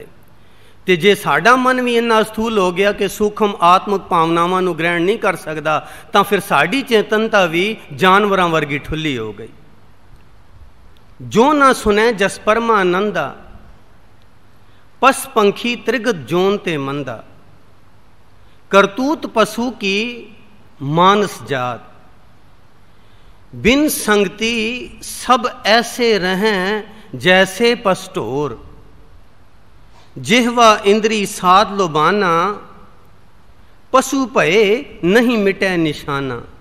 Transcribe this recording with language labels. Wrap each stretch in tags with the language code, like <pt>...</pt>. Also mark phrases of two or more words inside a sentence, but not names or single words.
<pa>ਤੇ ਜੇ ਸਾਡਾ ਮਨ ਵੀ ਇੰਨਾ ਸਥੂਲ ਹੋ ਗਿਆ ਕਿ ਸੂਖਮ ਆਤਮਿਕ ਭਾਵਨਾਵਾਂ ਨੂੰ ਗ੍ਰਹਿਣ ਨਹੀਂ ਕਰ ਸਕਦਾ, ਤਾਂ ਫਿਰ ਸਾਡੀ ਚੇਤਨਤਾ ਵੀ ਜਾਨਵਰਾਂ ਵਰਗੀ ਠੁੱਲੀ ਹੋ ਗਈ।</pa> <bra>ਜੋ ਨਾ ਸੁਣੈ ਜਸ ਪਰਮਾਨੰਦਾ, ਪਸ ਪੰਖੀ ਤ੍ਰਿਗਤ ਜੋਨ ਤੇ ਮੰਦਾ। ਕਰਤੂਤ ਪਸ਼ੂ ਕੀ मानस जात, बिन संगति सब ऐसे रहें जैसे पस्टोर। जिह्वा इंद्री साध लोबाना, पशु भये नहीं मिटे निशाना।</bra>